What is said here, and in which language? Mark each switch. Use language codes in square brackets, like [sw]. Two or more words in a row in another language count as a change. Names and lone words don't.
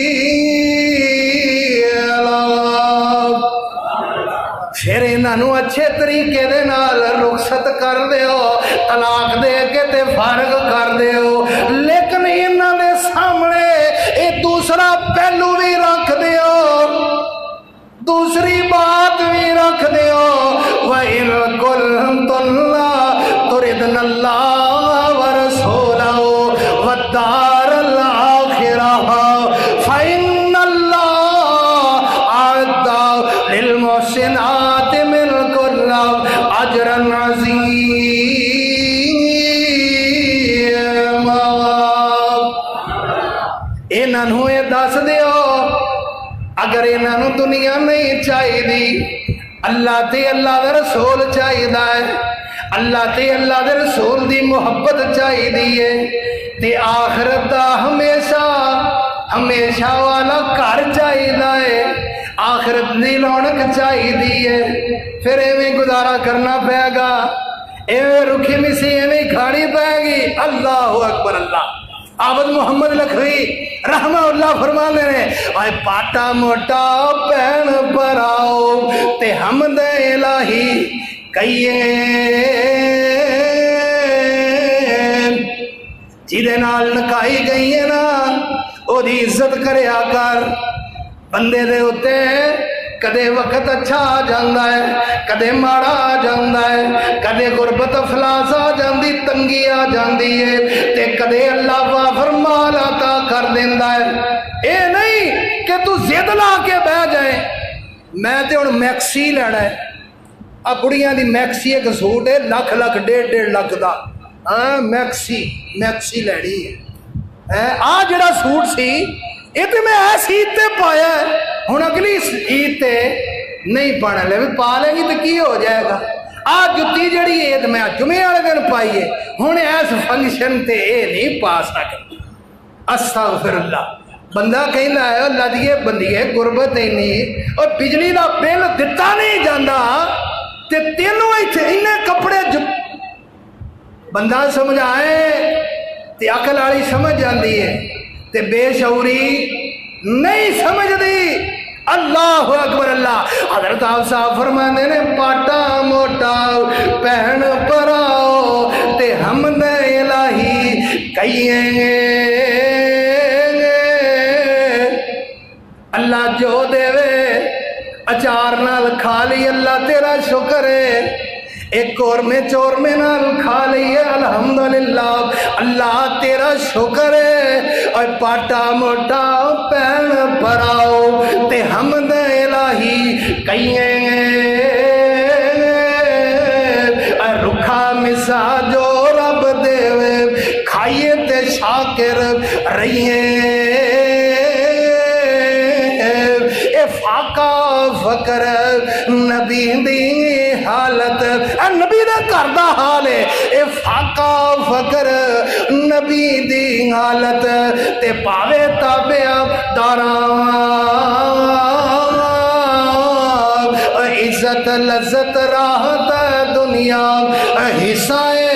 [pa] پھر انہوں اچھے طریقے دے نال رخصت کر دیو طلاق دے کے تے فارغ کر دیو لیکن انہوں نے سامنے ایک دوسرا پہلو بھی رکھ دیو دوسری بات بھی رکھ دیو [ar] وَإِن كُنتُنَّ تُرِدْنَ اللَّهَ وَرَسُولَهُ وَالدَّارَ الْآخِرَةَ فَإِنَّ اللَّهَ أَعَدَّ لِلْمُحْسِنَاتِ مِنكُنَّ أَجْرًا [pa] عَظِيمًا انہوں یہ دس دیو اگر انہوں دنیا نہیں چاہیے اللہ تے اللہ دے رسول چاہیے اللہ تے اللہ دے رسول دی محبت چاہیے تے آخرت دا ہمیشہ والا گھر چاہیے آخرت دی رونق چاہیے پھر ایویں گزارا کرنا پائے گا ایویں رکھی مسی ایویں کھانی پائے گی [ar] اللہ اکبر [pa] اللہ عابد محمد لکھوی [ar] رحمہ اللہ [pa] فرمانے نے اے پاٹا موٹا پین پر آؤ تے حمد الہی کئیے جیدے نال نکائی گئی ہے نا او دی عزت کرے آکر بندے دے ہوتے کدے وقت اچھا آ جاندہ ہے کدے ماڑا آ جاندہ ہے کدے غربت افلاس آ جاندی تنگی آ جاندی ہے تے کدے اللہ وافر مال عطا کر دیندہ ہے اے نہیں کہ تو زد لا کے بہ جائے میں تے ان میکسی لینا ہے اب بڑیاں دی میکسی ایک سوٹ ہے لاکھ لاکھ 1.5 لاکھ دا میکسی لینی ہے آ جڑا سوٹ سی یہ تو میں ایسی عید تے پایا ہے ہن اگلی عید تے نہیں پانا لے پا لیں گی تو کی ہو جائے گا آج جتی جڑی عید میں جمعے والے دن پائیے ہن ایس فنکشن تے اے نہیں پا سکتے [ar] استغفر اللہ [pa] بندہ کہندا ہے اللہ دیے بندیے غربت ہی نہیں اور بجلی دا بل دتا نہیں جاندا تے تینوں ایتھے اینے کپڑے بندہ سمجھائے تے عقل والی سمجھ جاندی ہے تے بے شعوری نہیں سمجھ دی [ar] اللہ اکبر [pa] اللہ حضرت آپ صاحب فرمانے نے پاٹا موٹا پہن پر آؤ تے حمد الہی کئیے اللہ جو دے وے اچار نال کھا لی اللہ تیرا شکر ہے ایک قورمے چورمے نال کھا لئیے الحمدللہ اللہ تیرا شکر ہے اور پاٹا موٹا پین پراؤ تے حمد الہی کئیے اور رکھا مسا جو رب دے کھائیے تے شاکر رہیے اے فاقہ فکر نبی دی حالت نبی دا کردہ حال ہے اے فاقہ فکر نبی دی حالت تے پاوے تابع داران عزت لذت راحت دنیا حصہ